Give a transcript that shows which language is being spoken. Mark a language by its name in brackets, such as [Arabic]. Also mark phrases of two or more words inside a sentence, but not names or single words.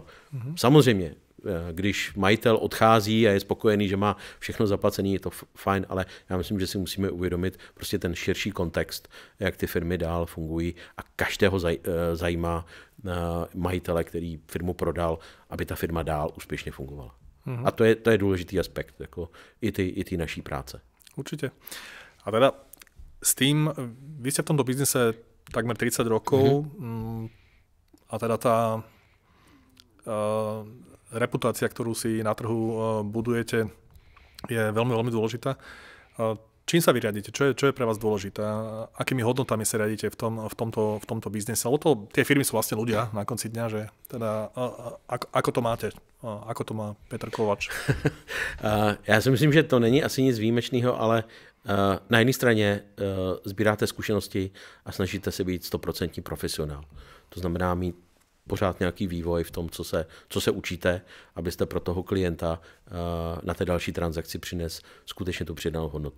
[Czech] Samozřejmě, když majitel odchází a je spokojený, že má všechno zaplacené, je to fajn, ale já myslím, že si musíme uvědomit prostě ten širší kontext, jak ty firmy dál fungují a každého zajímá majitele, který firmu prodal, aby ta firma dál úspěšně fungovala. A to je důležitý aspekt jako i ty naší práce. [Slovak] Určite. A teda s tým, vy ste v tomto biznise takmer 30 rokov a teda tá reputácia, ktorú si na trhu budujete, je veľmi, veľmi dôležitá. Čím sa vy riadíte? Čo je pre vás dôležité? Akými hodnotami sa riadíte v tomto biznise? Lebo tie firmy sú vlastne ľudia na konci dňa, že teda ako to máte? Ako to má Petr Kovač? [Czech] Já si myslím, že to není asi nic výjimečného, ale na jedné straně sbíráte zkušenosti a snažíte se být 100% profesionál. To znamená mít pořád nějaký vývoj v tom, co se učíte, abyste pro toho klienta na té další transakci přines skutečně tu přidanou hodnotu.